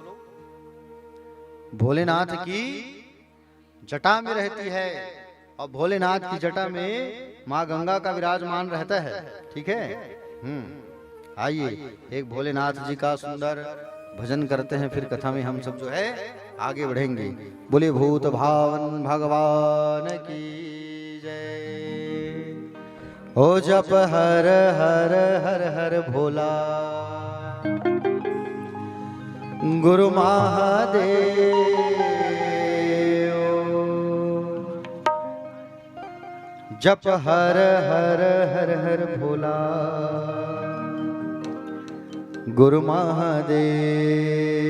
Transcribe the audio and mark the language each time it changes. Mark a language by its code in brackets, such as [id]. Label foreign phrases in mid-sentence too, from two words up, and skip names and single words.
[hi] भोलेनाथ की जटा में रहती है, और भोलेनाथ की जटा में माँ गंगा का विराजमान रहता है। ठीक है, आइए एक भोलेनाथ जी का सुंदर भजन करते हैं, फिर कथा में हम सब जो है आगे बढ़ेंगे। बोले भूत भावन भगवान की जय। ओ जप हर हर हर हर भोला, गुरु महादेव। जप हर हर हर हर भोला, गुरु महादेव।